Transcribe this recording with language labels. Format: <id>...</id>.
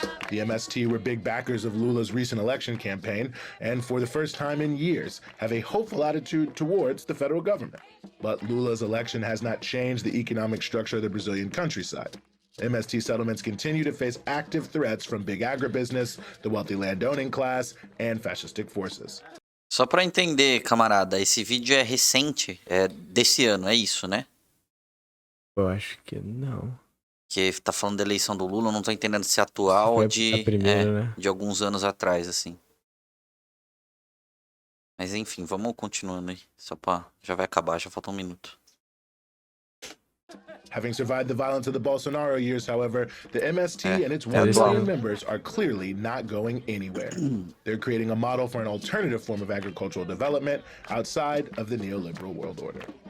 <en>The MST were big backers of Lula's recent election campaign and for the first time in years have a hopeful attitude towards the federal government. But Lula's election has not changed the economic structure of the Brazilian countryside. MST settlements continue to face active threats from big agribusiness, the wealthy landowning class, and fascistic forces.</en> <pt>Só pra entender, camarada, esse vídeo é recente, é desse ano, é isso, né? Eu acho que não. Que tá falando da eleição do Lula, eu não tô entendendo se é atual ou de, primeira, né? de alguns anos atrás, assim. Mas enfim, vamos continuando aí. Só pra... Já vai acabar, já falta um minuto.</pt> <en>Having survived the violence of the Bolsonaro years, however, the MST and its 1 million members are clearly not going anywhere. They're creating a model for an alternative form of agricultural development outside of the neoliberal world order.</en>